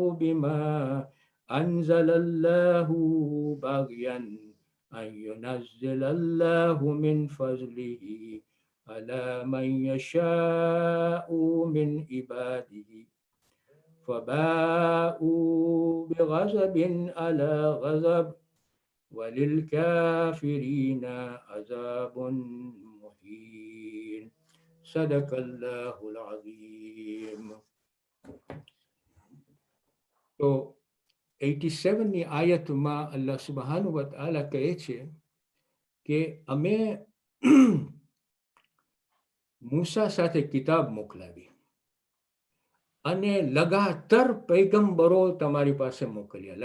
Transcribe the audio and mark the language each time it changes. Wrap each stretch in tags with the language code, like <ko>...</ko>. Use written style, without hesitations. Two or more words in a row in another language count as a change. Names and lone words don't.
<ar>بما أنزل الله بغيا أن ينزل الله من فضله على من يشاء من عباده فباءوا بغضب على غضب وللكافرين عذاب مهين. صدق الله العظيم.</ar> <gu>તો 87ની આયતમાં</gu> <ar>الله سبحانه وتعالى</ar> <gu>કહે છે કે અમે મૂસા સાથે કિતાબ મોકલાવી અને લગાતાર પૈગંબરો તમારી પાસે મોકલ્યા.</gu>